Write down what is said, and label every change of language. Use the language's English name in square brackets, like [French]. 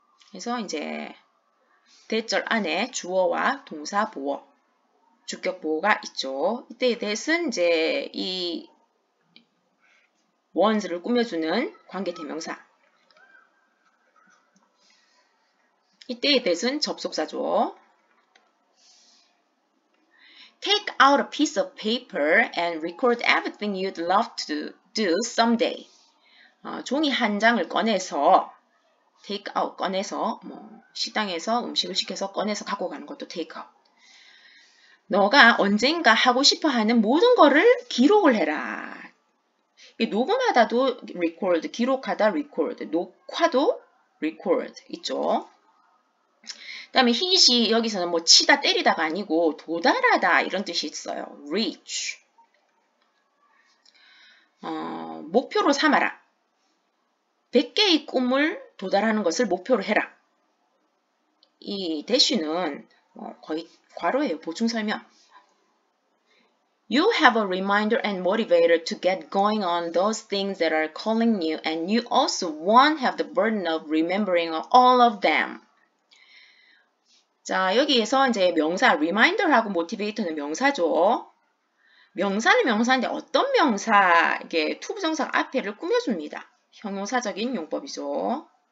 [Korean] 그래서 이제 대절 안에 주어와 동사 보어, 주격 보어가 있죠. 이때의 that은 이제 이 원스를 꾸며주는 관계대명사. 이때의 that은 접속사죠. [English] Take out a piece of paper and record everything you'd love to do someday. [Korean] 종이 한 장을 꺼내서 take out 꺼내서 뭐 식당에서 음식을 시켜서 꺼내서 갖고 가는 것도 take out. 너가 언젠가 하고 싶어 하는 모든 거를 기록을 해라. 녹음하다도 record, 기록하다 record, 녹화도 record 있죠. 그 다음에 hit이 여기서는 뭐 치다 때리다가 아니고 도달하다 이런 뜻이 있어요. reach. 목표로 삼아라. 100개의 꿈을 도달하는 것을 목표로 해라. 이 대쉬는 거의 괄호예요. 보충 설명. [English] You have a reminder and motivator to get going on those things that are calling you, and you also won't have the burden of remembering all of them. [Korean] 자, 여기에서 이제 명사 reminder하고 motivator는 명사죠. 명사는 명사인데 어떤 명사, 이게 투부정사 앞에를 꾸며줍니다. 형용사적인 용법이죠.